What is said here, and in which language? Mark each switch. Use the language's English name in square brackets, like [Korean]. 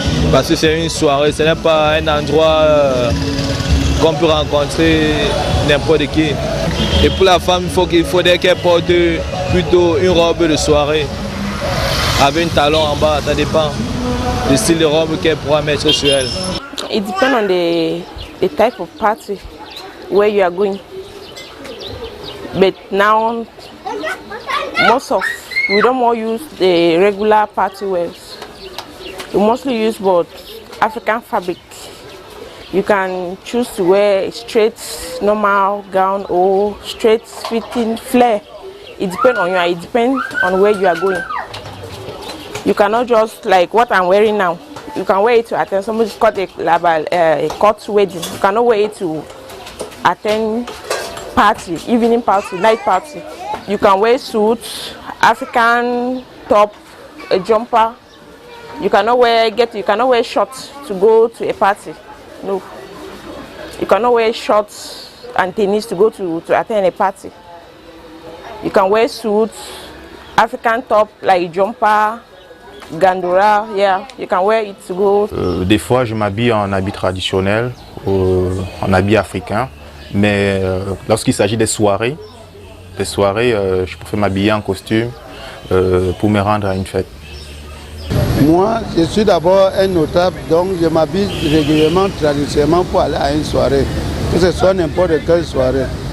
[French] Parce que c'est une soirée, ce n'est pas un endroit qu'on peut rencontrer n'importe qui. Et pour la femme, il faudrait qu'elle porte plutôt une robe de soirée avec un talon en bas, ça dépend du style de robe qu'elle pourra mettre sur elle. [English] It depends on the type of party where you are going. But now, we don't more use the regular party wears. We mostly use both African fabric. You can choose to wear a straight normal gown or straight fitting flare. It depends on you. It depends on where you are going. You cannot just like what I'm wearing now. You can wear it to attend somebody's got a court wedding. You cannot wear it to attend party, evening party, night party. You can wear suits, African top, a jumper. You cannot wear shorts to go to a party. No. You cannot wear shorts and tennis to go to attend a party. You can wear suits, African top like jumper, gandora, yeah, you can wear it to go. [French] Des fois, je m'habille en habit traditionnel, en habit africain, mais lorsqu'il s'agit des soirées, je préfère m'habiller en costume pour me rendre à une fête. Moi, je suis d'abord un notable, donc je m'habille régulièrement, traditionnellement pour aller à une soirée, que ce soit n'importe quelle soirée.